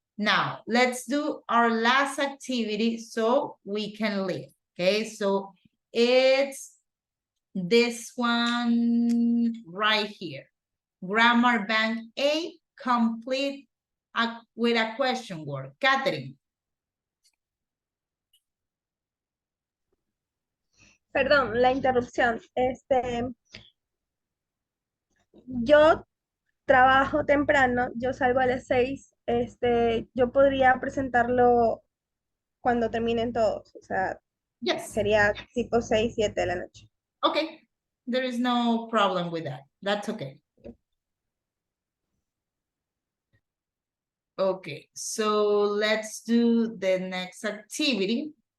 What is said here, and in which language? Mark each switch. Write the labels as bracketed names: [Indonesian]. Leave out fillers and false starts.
[English] Now, let's do our last activity so we can leave, okay? So it's this one right here. Grammar Bank A, complete with a question word. Catherine. [Spanish] Perdón, la interrupción. Yo trabajo temprano, yo salgo a las 6, yo podría presentarlo cuando terminen todos, o sea, [English] Yes. [Spanish] sería tipo 6, 7 de la noche. [English] Okay, there is no problem with that. That's okay. Okay, so let's do the next activity.